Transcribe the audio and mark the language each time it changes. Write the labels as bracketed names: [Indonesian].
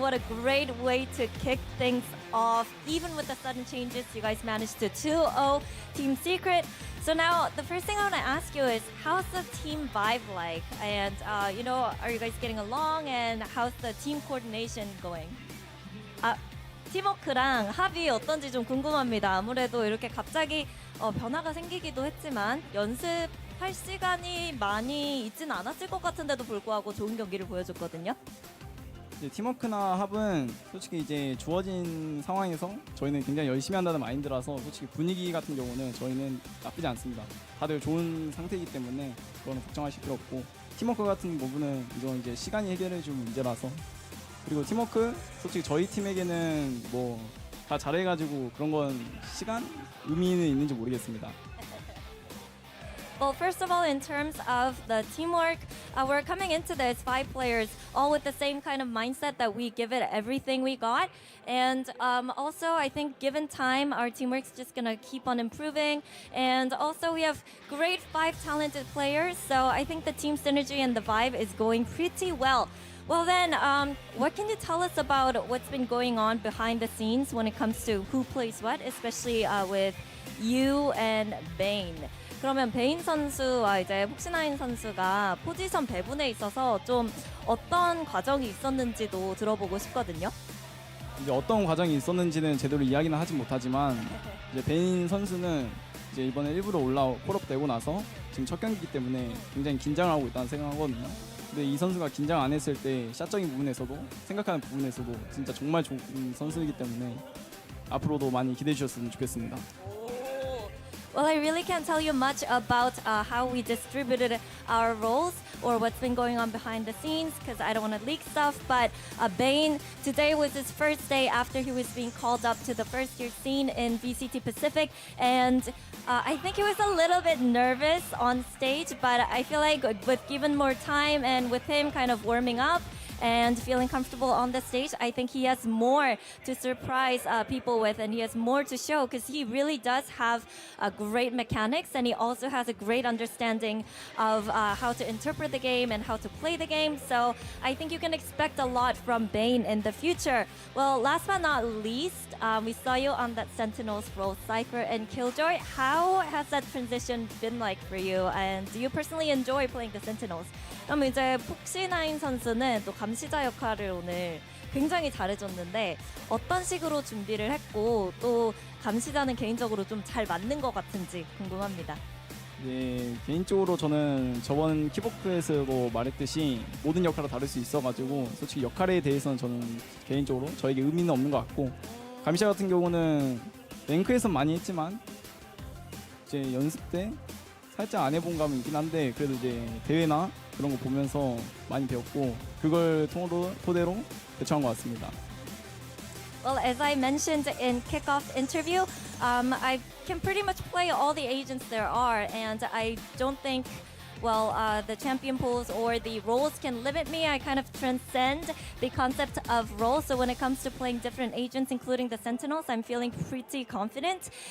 [English] What a great way to kick things off. Even with the sudden changes, you guys managed to 2-0 Team Secret. So now, the first thing I want to ask you is, how's the team vibe like? And, you know, are you guys getting along? And how's the team coordination going? [Korean] 팀워크랑 합이 어떤지 좀 궁금합니다. 아무래도 이렇게 갑자기 변화가 생기기도 했지만 연습할 시간이 많이 있진 않았을 것 같은데도 불구하고 좋은 경기를 보여줬거든요. 이제 팀워크나 합은 솔직히 이제 주어진 상황에서 저희는 굉장히 열심히 한다는 마인드라서 솔직히 분위기 같은 경우는 저희는 나쁘지 않습니다. 다들 좋은 상태이기 때문에 그거는 걱정하실 필요 없고 팀워크 같은 부분은 이건 이제 시간이 해결해 줄 문제라서 그리고 팀워크 솔직히 저희 팀에게는 뭐 다 잘해가지고 그런 건 시간 의미는 있는지 모르겠습니다. [English] Well, first of all, in terms of the teamwork, we're coming into this 5 players all with the same kind of mindset that we give it everything we got. And also, I think given time, our teamwork's just going to keep on improving. And also, we have great 5 talented players. So I think the team synergy and the vibe is going pretty well. Well then, what can you tell us about what's been going on behind the scenes when it comes to who plays what, especially with you and Bane? [Korean] 그러면 베인 선수와 이제 폭시나인 선수가 포지션 배분에 있어서 좀 어떤 과정이 있었는지도 들어보고 싶거든요. 이제 어떤 과정이 있었는지는 제대로 이야기는 하진 못하지만 이제 베인 선수는 이제 이번에 일부러 콜업되고 나서 지금 첫 경기이기 때문에 굉장히 긴장을 하고 있다는 생각하거든요. 근데 이 선수가 긴장 안 했을 때 샷적인 부분에서도 생각하는 부분에서도 진짜 정말 좋은 선수이기 때문에 앞으로도 많이 기대해 주셨으면 좋겠습니다. [English] Well, I really can't tell you much about how we distributed our roles or what's been going on behind the scenes because I don't want to leak stuff. But Bane, today was his first day after he was being called up to the first year scene in VCT Pacific. And I think he was a little bit nervous on stage, but I feel like with given more time and with him kind of warming up, and feeling comfortable on the stage, I think he has more to surprise people with, and he has more to show because he really does have great mechanics, and he also has a great understanding of how to interpret the game and how to play the game. So I think you can expect a lot from Bane in the future. Well, last but not least, we saw you on that Sentinels role, Cypher and Killjoy. How has that transition been like for you, and do you personally enjoy playing the Sentinels? [Korean] 그럼 이제 폭시9 선수는 또 감시자 역할을 오늘 굉장히 잘해줬는데 어떤 식으로 준비를 했고 또 감시자는 개인적으로 좀 잘 맞는 것 같은지 궁금합니다. 네, 개인적으로 저는 저번 키보크에서도 말했듯이 모든 역할을 다룰 수 있어가지고 솔직히 역할에 대해서는 저는 개인적으로 저에게 의미는 없는 것 같고 감시자 같은 경우는 랭크에서 많이 했지만 이제 연습 때 살짝 안 해본 감이 있긴 한데 그래도 이제 대회나 그런 거 보면서 많이 배웠고 그걸 토대로 대처한 것 같습니다. [English] Well, as I mentioned in kickoff interview, I can pretty much play all the agents there are, and I don't think the champion pools or the roles can limit me, I kind of transcend the concept of roles. So when it comes to playing different agents, including the Sentinels, I'm feeling pretty confident.